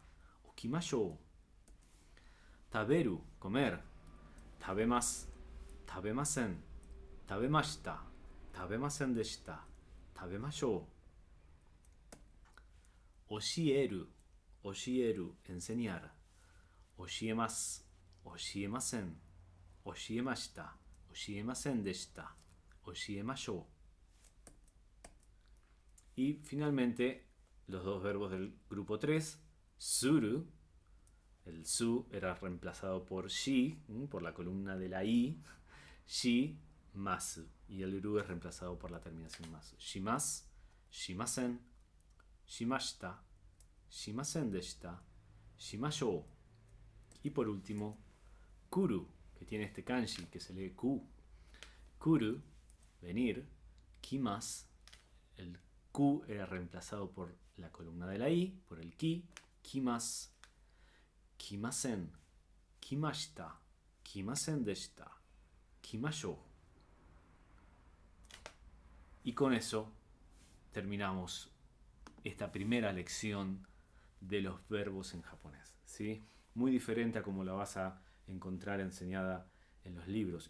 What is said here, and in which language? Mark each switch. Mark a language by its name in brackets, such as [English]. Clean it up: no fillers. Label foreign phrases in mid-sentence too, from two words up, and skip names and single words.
[Japanese] Okimashou. Taberu, comer. 食べます。食べません. 食べました。食べませんでした。食べましょう. 教える。教える, [Spanish] enseñar. [Japanese] 教えます。教えません. 教えました。教えませんでした. Oshiemashou. [Spanish] Y finalmente, los dos verbos del grupo 3. [Japanese] Suru. [Spanish] El su era reemplazado por shi, por la columna de la i. [Japanese] し、ます. [Spanish] Y el ru es reemplazado por la terminación masu. [Japanese] します、しません、しました、しませんでした、しましょう. [Spanish] Y por último, kuru, que tiene este kanji que se lee ku. [Japanese] Kuru, venir. [Spanish] Kimasu, el ku era reemplazado por la columna de la i, por el ki. [Japanese] 来ます、来ません、来ました、来ませんでした, kimashou. [Spanish] Y con eso terminamos esta primera lección de los verbos en japonés, ¿sí? Muy diferente a como la vas a encontrar enseñada en los libros.